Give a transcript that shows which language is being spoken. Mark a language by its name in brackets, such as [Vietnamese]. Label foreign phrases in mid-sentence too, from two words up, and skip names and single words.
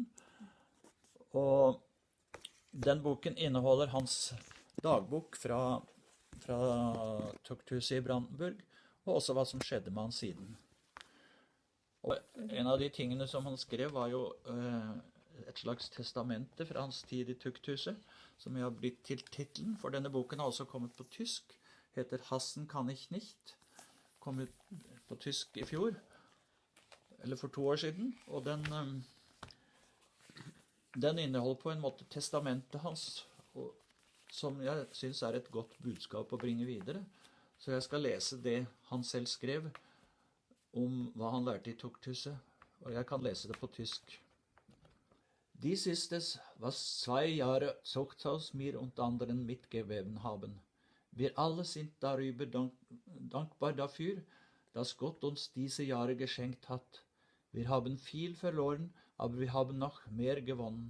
[Norwegian] Og den boken inneholder hans dagbok fra tukthuset i Brandenburg, og også hva som skjedde med han siden. Og en av de tingene som han skrev var jo et slags testamente fra hans tid i tukthuset, som har blitt til titlen, for denne boken har også kommet på tysk, heter Hassen kann ich nicht, kom ut på tysk i fjor, eller for 2 år siden, og den inneholder på en måte testamentet hans, som jeg synes er et godt budskap å bringe videre. Så jeg skal lese det han selv skrev om hva han lærte i tukthuset, og jeg kan lese det på tysk. [German] Dies ist es, was 2 Jahre Zuchthaus mir und anderen mitgegeben haben. Wir alle sind darüber dankbar dafür, dass Gott uns diese Jahre geschenkt hat. Wir haben viel verloren, aber wir haben noch mehr gewonnen.